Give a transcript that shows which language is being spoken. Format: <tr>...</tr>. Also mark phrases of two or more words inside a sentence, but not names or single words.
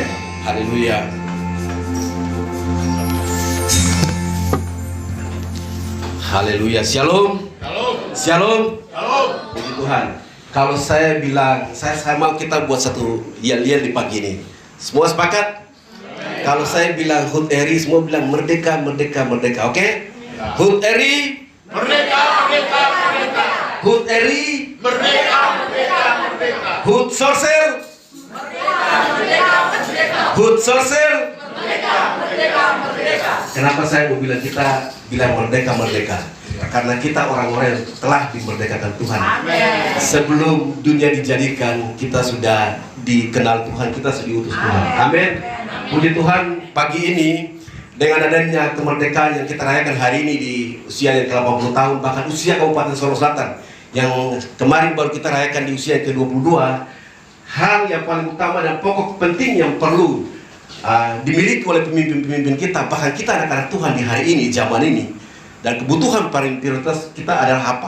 <id>Haleluya. Haleluya. Shalom. Shalom. Puji Tuhan. Kalau saya bilang, saya mau kita buat satu yel-yel di pagi ini. Semua sepakat? Kalau saya bilang HUT RI, semua bilang merdeka, merdeka, merdeka. Oke? HUT RI, merdeka, merdeka, merdeka. HUT RI, Merdeka, merdeka, merdeka. HUT Sorcel, Merdeka, merdeka, merdeka. HUT Sorcel. Merdeka, merdeka, merdeka. Kenapa saya mau bilang kita bilang merdeka, merdeka? Karena kita orang-orang yang telah dimerdekakan Tuhan. Amin. Sebelum dunia dijadikan, kita sudah dikenal Tuhan, kita sudah diutus Tuhan. Amin. Puji Tuhan, pagi ini dengan adanya kemerdekaan yang kita rayakan hari ini di usia yang ke-80 tahun, bahkan usia Kabupaten Sorong Selatan yang kemarin baru kita rayakan di usia yang ke-22, hal yang paling utama dan pokok penting yang perlu dimiliki oleh pemimpin-pemimpin kita, bahkan kita anak-anak Tuhan di hari ini, zaman ini, dan kebutuhan paling prioritas kita adalah apa?</id>